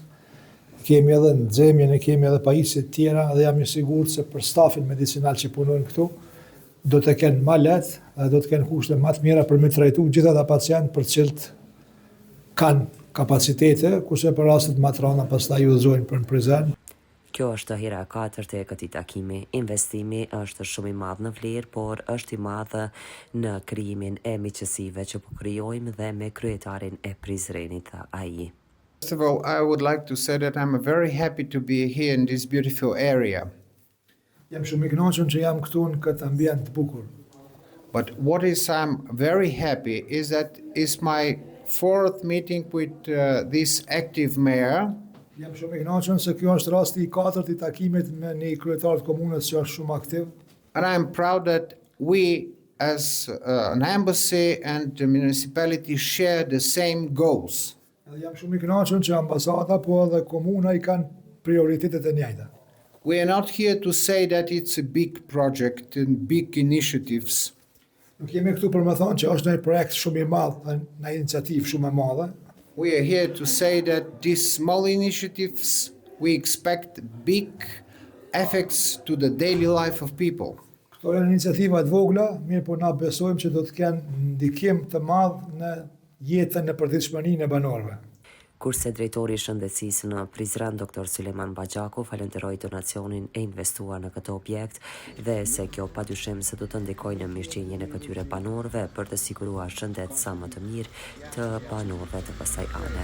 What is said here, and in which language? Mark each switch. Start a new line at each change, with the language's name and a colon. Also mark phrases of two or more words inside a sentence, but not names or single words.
Albanian: Kemi edhe nxemjen, kemi edhe pajisje të tjera dhe jam i sigurt se për stafin medicinal që punojnë këtu do të kenë më lehtë dhe do të kenë kushte më të mira për me trajtu gjithë ata pacientë për të cilët kanë kapacitete, kurse për rastet më të rënda pastaj udhëzohen për në Prizren. Kjo është hera e katërt e këtij takimi. Investimi është shumë i madh në vlerë, por është i madh në krijimin e miqësive që po krijojmë dhe me kryetarin e Prizrenit tha ai.
English: First of all, I would like to say that I'm very happy to be here in this beautiful area.
Albanian: Jam shumë i kënaqur që jam këtu në këtë ambient të bukur.
English: But what is I'm very happy is that it's my fourth meeting with this active mayor.
Albanian: Jam shumë i kënaqur se kjo është rasti i katërt i takimit me një kryetar të komunës që është shumë aktiv.
English: And I'm proud that we as an embassy and the municipality share the same goals.
Albanian: Edhe jam shumë i kënaqur që ambasada po edhe komuna i kanë prioritetet e njëjta.
English: We are not here to say that it's a big project and big initiatives.
Albanian: Nuk jemi këtu për me thonë që është një projekt shumë i madh dhe një iniciativë shumë e madhe.
English: We are here to say that these small initiatives, we expect big effects to the daily life of people.
Albanian: Këto janë iniciativa të vogla, mirë po na besojmë që do të kenë ndikim të madh në jetën e përditshmërinë e banorëve. Kurse drejtori i shëndetësisë në Prizren Dr. Suleman Baxhaku falenderoi donacionin e investuar në këtë objekt dhe se kjo padyshim se do të ndikojë në mirëqenien e këtyre banorëve për të siguruar shëndet sa më të mirë të banorëve të kësaj ane.